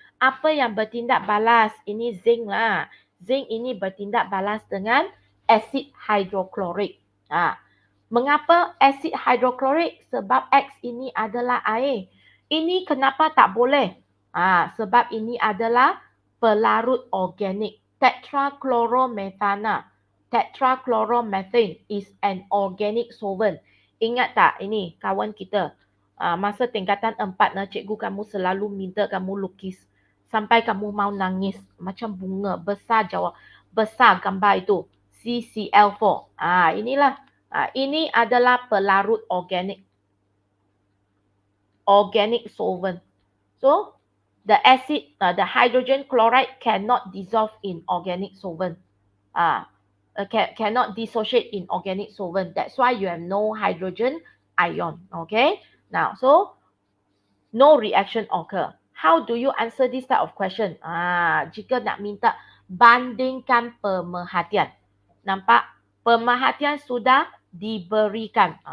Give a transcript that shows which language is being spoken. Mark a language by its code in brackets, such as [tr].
[ms] Apa yang bertindak balas? Ini zinc lah. Zinc ini bertindak balas dengan asid hydrochloric. Mengapa asid hydrochloric? Sebab X ini adalah air. Ini kenapa tak boleh? Sebab ini adalah pelarut organik. Tetrachloromethana. [en] Tetrachloromethane is an organic solvent. [ms] Ingat tak ini kawan kita? Masa tingkatan 4 cikgu kamu selalu minta kamu lukis. Sampai kamu mau nangis. Macam bunga. Besar gambar itu. CCl4. Inilah. Ini adalah pelarut organik. [en] Organic solvent. So, the acid, the hydrogen chloride cannot dissolve in organic solvent. Cannot dissociate in organic solvent. That's why you have no hydrogen ion. Okay. Now, so no reaction occur. How do you answer this type of question? [ms] Jika nak minta bandingkan pemerhatian. Nampak? Pemerhatian sudah diberikan.